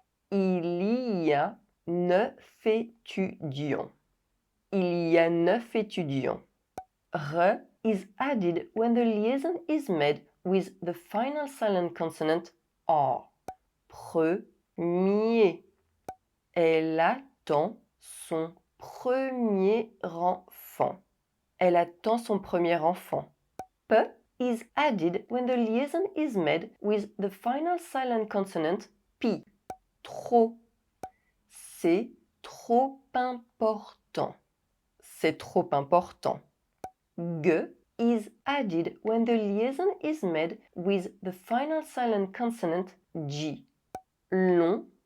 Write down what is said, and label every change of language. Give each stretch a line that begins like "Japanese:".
French: Il y a 9 étudiants. Il y a 9 étudiants.
English: Re is added when the liaison is made with the final silent consonant R.
French: Premier. Elle attend son premier enfant. Elle attend son premier enfant.
English: P is added when the liaison is made with the final silent consonant P. Trop.
French: C'est trop important. C'est trop important.
English: G is added when the liaison is made with the final silent consonant G. Long.